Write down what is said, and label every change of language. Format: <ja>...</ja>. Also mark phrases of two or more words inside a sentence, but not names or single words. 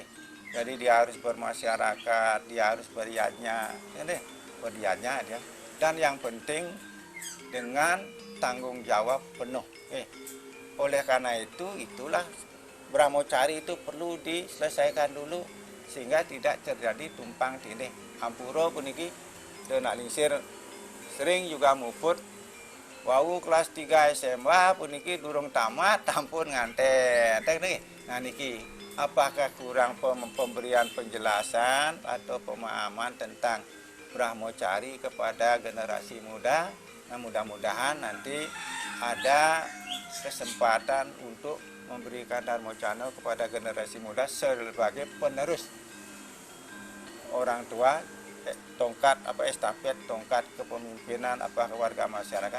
<id>Jadi dia harus bermasyarakat, dia harus beriadnya, dia. Dan yang penting dengan tanggung jawab penuh. Oleh karena itulah Brahmacari itu perlu diselesaikan dulu sehingga tidak terjadi tumpang tindih.</id> <ban>Ampura puniki denak lingsir</ban> <id>sering juga</id> <ban>muput. Wau kelas 3 SMA puniki durung tamat tampun nganten.</ban> <id>Nah niki apakah kurang pemberian penjelasan atau pemahaman tentang Brahmacari kepada generasi muda? Nah, mudah-mudahan nanti ada kesempatan untuk memberikan Dharmocano kepada generasi muda sebagai penerus orang tua, tongkat estafet tongkat kepemimpinan warga masyarakat.</id>